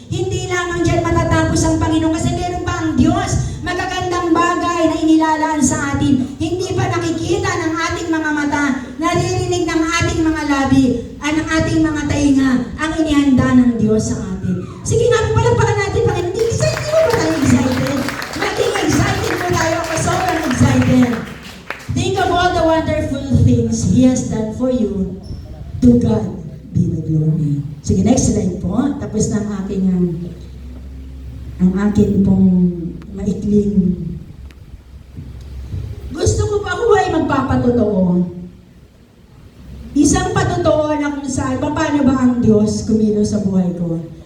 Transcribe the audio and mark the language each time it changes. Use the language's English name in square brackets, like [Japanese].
[Filipino] Hindi lamang dyan matatapos ang Panginoon kasi meron pa ang Diyos. Magagandang bagay na inilalaan sa atin. Hindi pa nakikita ng ating mga mata, naririnig ng ating mga labi, at ng ating mga tainga, ang inihanda ng Diyos sa atin. Sige nga, palakpakan natin, Panginoon. Excited mo ba tayo excited? Maging excited mo tayo. Ako sobrang excited. [English] Think of all the wonderful things He has done for you. To God be the glory. Sige, next slide po. [Filipino] Tapos na ang akin pong maikling. Gusto ko pa ako ay magpapatotoo. Isang patotoo na kung saan, paano ba ang Diyos kumilos sa buhay ko?